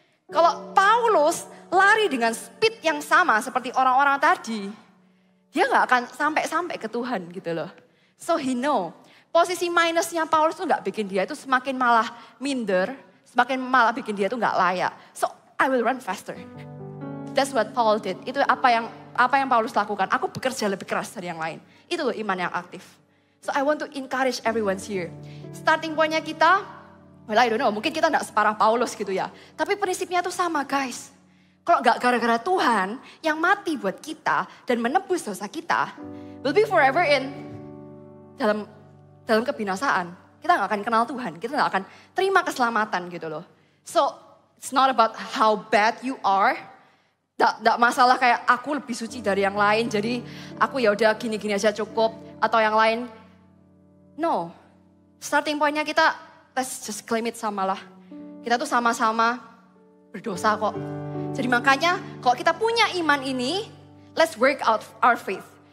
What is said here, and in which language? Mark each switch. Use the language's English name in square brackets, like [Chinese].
[Indonesian] Kalau Paulus lari dengan speed yang sama seperti orang-orang tadi, dia gak akan sampai ke Tuhan gitu loh. [English] So he know. [Indonesian] Posisi minusnya Paulus tuh gak bikin dia itu semakin malah minder. Semakin malah bikin dia tuh gak layak. [English] So I will run faster. That's what Paul did. [Indonesian] Itu apa yang Paulus lakukan. Aku bekerja lebih keras dari yang lain. Itu loh iman yang aktif. [English] So I want to encourage everyone here. Starting point-nya kita, well I don't know. [Indonesian] Mungkin kita gak separah Paulus gitu ya. Tapi prinsipnya tuh sama guys. Kalau gak gara-gara Tuhan yang mati buat kita dan menebus dosa kita, [English] will be forever in [Indonesian] dalam kebinasaan. Kita gak akan kenal Tuhan, kita gak akan terima keselamatan gitu loh. [English] So it's not about how bad you are. [Indonesian] Gak masalah kayak aku lebih suci dari yang lain, jadi aku ya udah gini-gini aja cukup atau yang lain. No, starting point-nya kita [English] let's just claim it [Indonesian] sama lah. Kita tuh sama-sama berdosa kok. Jadi makanya kalau kita punya iman ini, [English] let's work out our faith.